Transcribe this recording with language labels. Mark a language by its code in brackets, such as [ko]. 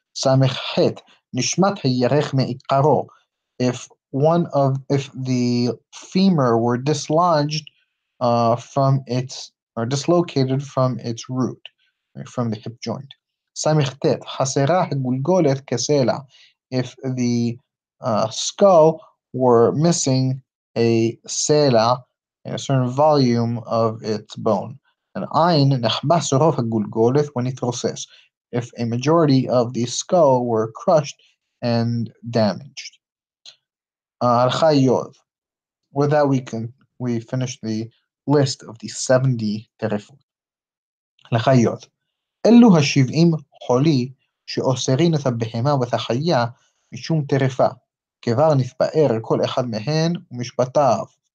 [he] ס"ח, נשמט הירך מעיקרו. [en] If the femur were dislodged from its or dislocated from its root, right, from the hip joint. [he] ס"ט, חסרה הגולגולת כסלע. [en] If the skull were missing a סלע, a certain volume of its bone. [he] And עין נחבש רוב הגולגולת ונתרוסס. [en] If a majority of the skull were crushed and damaged. [he] הלכה י'. [en] With that, we finish the list of the 70 טרפות. [he] הלכה י'. אלו ה-70 חולי שאוסרין את הבהמה ואת החיה משום טרפה, כבר נתפאר כל אחד מהן ומשפטיו.